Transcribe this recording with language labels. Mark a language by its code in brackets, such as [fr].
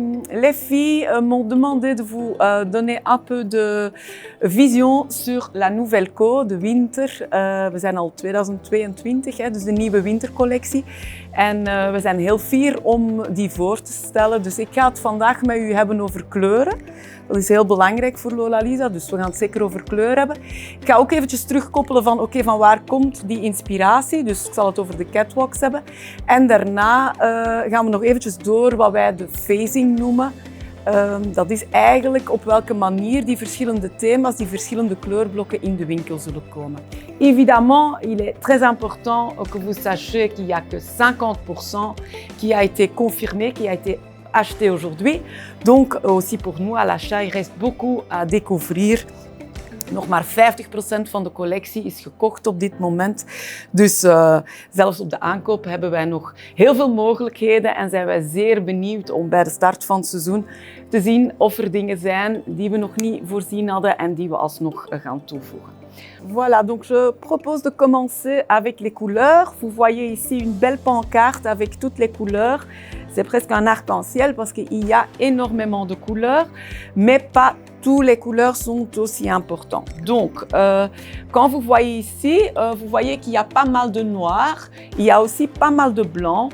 [fr] Les filles m'ont demandé de vous donner un peu de vision sur la nouvelle co, de winter. [nl] We zijn al 2022, dus de nieuwe wintercollectie. En we zijn heel fier om die voor te stellen. Dus ik ga het vandaag met u hebben over kleuren. Dat is heel belangrijk voor Lola Lisa, dus we gaan het zeker over kleur hebben. Ik ga ook eventjes terugkoppelen van, van waar komt die inspiratie. Dus ik zal het over de catwalks hebben. En daarna gaan we nog eventjes door wat wij de phasing noemen. Dat is eigenlijk op welke manier die verschillende thema's, die verschillende kleurblokken in de winkel zullen komen. [fr] Évidemment, il est très important que vous sachiez qu'il n'y a que 50% qui a été confirmé, qui a été acheté aujourd'hui. Donc aussi pour nous à l'achat, il reste beaucoup à découvrir. [nl] Nog maar 50% van de collectie is gekocht op dit moment. Dus zelfs op de aankoop hebben wij nog heel veel mogelijkheden en zijn wij zeer benieuwd om bij de start van het seizoen te zien of er dingen zijn die we nog niet voorzien hadden en die we alsnog gaan toevoegen. [fr] Voilà, donc je propose de commencer avec les couleurs. Vous voyez ici une belle pancarte avec toutes les couleurs. C'est presque un arc-en-ciel parce qu'il y a énormément de couleurs, mais pas toutes les couleurs sont aussi importantes. Donc, quand vous voyez ici, vous voyez qu'il y a pas mal de noir, il y a aussi pas mal de blanc.